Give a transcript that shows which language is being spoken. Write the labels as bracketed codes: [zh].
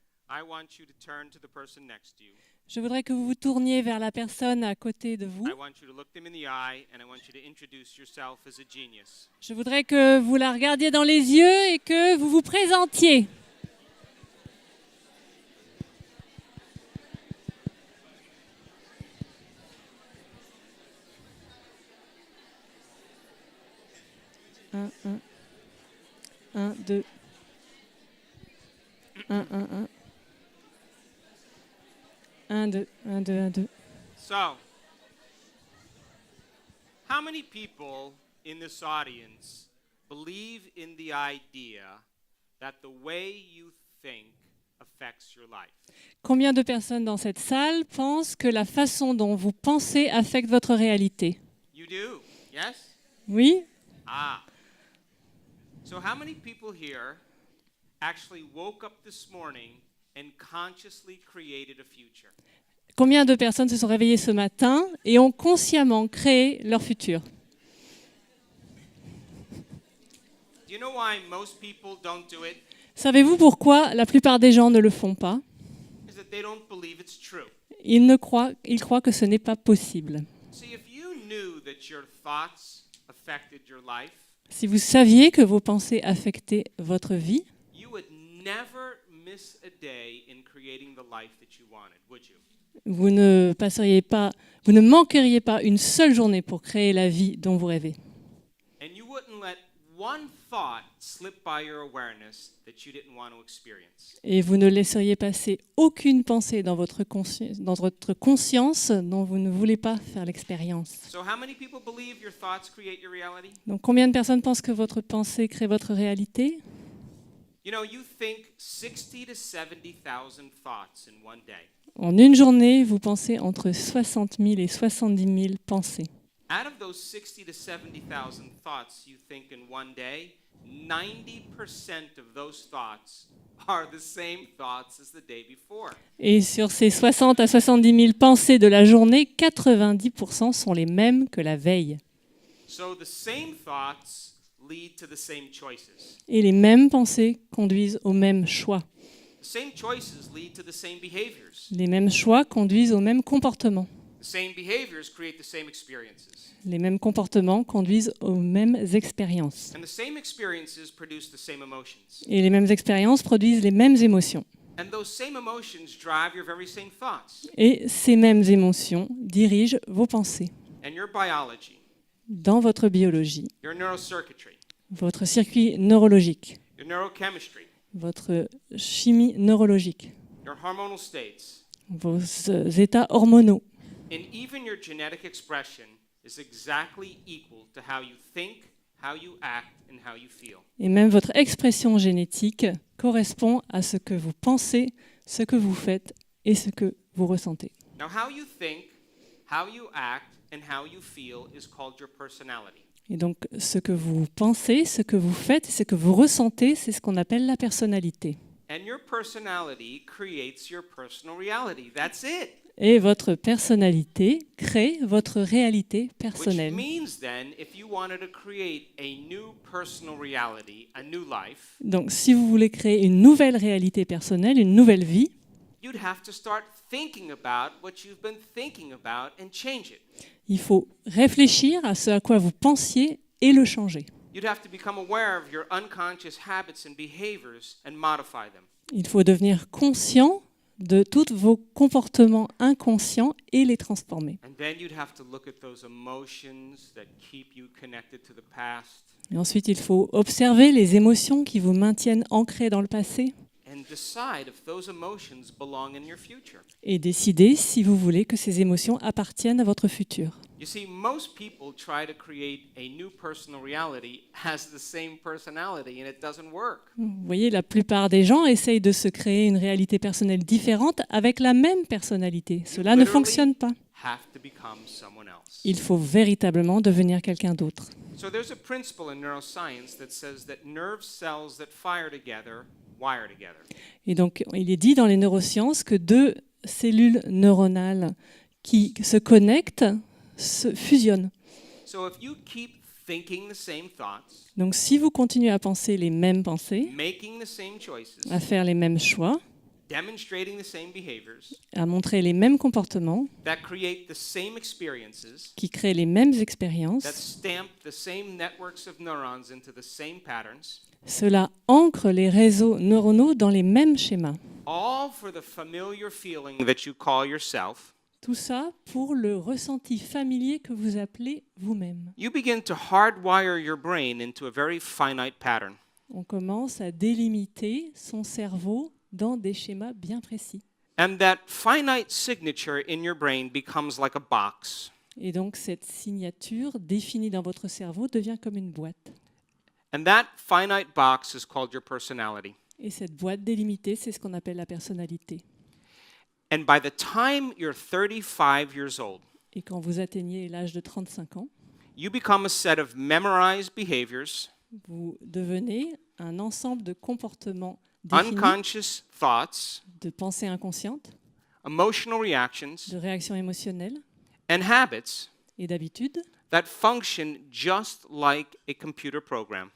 [en] I want you to turn to the person next to you. [fr] Je voudrais que vous vous tourniez vers la personne à côté de vous. [en] I want you to look them in the eye and I want you to introduce yourself as a genius. [fr] Je voudrais que vous la regardiez dans les yeux et que vous vous présentiez. Un, deux. Un. 1, 2, 1, 2, 1, 2. [en] So, how many people in this audience believe in the idea that the way you think affects your life? [fr] Combien de personnes dans cette salle pensent que la façon dont vous pensez affecte votre réalité? [en] You do, yes? [fr] Oui? Ah. [en] So how many people here actually woke up this morning and consciously created a future? [fr] Combien de personnes se sont réveillées ce matin et ont consciemment créé leur futur? [en] Do you know why most people don't do it? [fr] Savez-vous pourquoi la plupart des gens ne le font pas? [en] Is that they don't believe it's true. [fr] Ils croient que ce n'est pas possible. [en] See, if you knew that your thoughts affected your life, [fr] Si vous saviez que vos pensées affectaient votre vie, [en] you would never miss a day in creating the life that you wanted, would you? [fr] vous ne manqueriez pas une seule journée pour créer la vie dont vous rêvez. [en] And you wouldn't let one thought slip by your awareness that you didn't want to experience. [fr] Et vous ne laisseriez passer aucune pensée dans votre conscience dont vous ne voulez pas faire l'expérience. [en] So how many people believe your thoughts create your reality? [fr] Donc combien de personnes pensent que votre pensée crée votre réalité? [en] You know, you think 60 to 70,000 thoughts in one day. [fr] En une journée, vous pensez entre 60 000 et 70 000 pensées. [en] Out of those 60 to 70,000 thoughts you think in one day, 90% of those thoughts are the same thoughts as the day before. [fr] Et sur ces 60 à 70 000 pensées de la journée, 90% sont les mêmes que la veille. [en] So the same thoughts lead to the same choices. [fr] Et les mêmes pensées conduisent aux mêmes choix. [en] The same choices lead to the same behaviors. [fr] Les mêmes choix conduisent aux mêmes comportements. [en] The same behaviors create the same experiences. [fr] Les mêmes comportements conduisent aux mêmes expériences. [en] And the same experiences produce the same emotions. [fr] Et les mêmes expériences produisent les mêmes émotions. [en] And those same emotions drive your very same thoughts. [fr] Et ces mêmes émotions dirigent vos pensées. [en] And your biology, [fr] Dans votre biologie, [en] your neurocircuitry, [fr] votre circuit neurologique, [en] your neurochemistry, [fr] votre chimie neurologique, [en] your hormonal states, [fr] vos états hormonaux. [en] and even your genetic expression is exactly equal to how you think, how you act, and how you feel. [fr] Et même votre expression génétique correspond à ce que vous pensez, ce que vous faites et ce que vous ressentez. [en] Now, how you think, how you act, and how you feel is called your personality. [fr] Et donc, ce que vous pensez, ce que vous faites et ce que vous ressentez, c'est ce qu'on appelle la personnalité. [en] And your personality creates your personal reality. That's it. [fr] Et votre personnalité crée votre réalité [en] Which [fr] personnelle. [en] means then, if you wanted to create a new personal reality, a new life, [fr] Donc, si vous voulez créer une nouvelle réalité personnelle, une nouvelle vie, [en] you'd have to start thinking about what you've been thinking about and change it. [fr] il faut réfléchir à ce à quoi vous pensiez et le changer. [en] You'd have to become aware of your unconscious habits and behaviors and modify them. [fr] Il faut devenir conscient de tous vos comportements inconscients et les transformer. [en] And then you'd have to look at those emotions that keep you connected to the past [fr] Et ensuite, il faut observer les émotions qui vous maintiennent ancrés dans le passé [en] and decide if those emotions belong in your future. [fr] et décider si vous voulez que ces émotions appartiennent à votre futur. [en] You see, most people try to create a new personal reality as the same personality, and it doesn't work. [fr] Vous voyez, la plupart des gens essayent de se créer une réalité personnelle différente avec la même personnalité. Cela ne fonctionne pas. [en] Have to become someone else. [fr] Il faut véritablement devenir quelqu'un d'autre. [en] So there's a principle in neuroscience that says that nerve cells that fire together wire together. [fr] Et donc, il est dit dans les neurosciences que deux cellules neuronales qui se connectent se fusionnent. [en] So if you keep thinking the same thoughts, [fr] Donc, si vous continuez à penser les mêmes pensées, [en] making the same choices, [fr] à faire les mêmes choix, [en] demonstrating the same behaviors, [fr] à montrer les mêmes comportements, [en] that create the same experiences, [fr] qui créent les mêmes [en] that [fr] expériences, [en] stamp the same networks of neurons into the same patterns, [fr] cela ancre les réseaux neuronaux dans les mêmes schémas. [en] all for the familiar feeling that you call yourself, [fr] Tout ça pour le ressenti familier que vous appelez vous-même. [en] you begin to hardwire your brain into a very finite pattern. [fr] On commence à délimiter son cerveau dans des schémas bien précis. [en] And that finite signature in your brain becomes like a box. [fr] Et donc cette signature définie dans votre cerveau devient comme une boîte. [en] And that finite box is called your personality. [fr] Et cette boîte délimitée, c'est ce qu'on appelle la personnalité. [en] And by the time you're 35 years old, [fr] Et quand vous atteignez l'âge de 35 ans, [en] you become a set of memorized behaviors, [fr] vous devenez un ensemble de comportements définis, [en] unconscious thoughts, [fr] de pensées inconscientes, [en] emotional reactions, [fr] de réactions émotionnelles [en] and habits [fr] et d'habitudes [en] that function just like a computer program.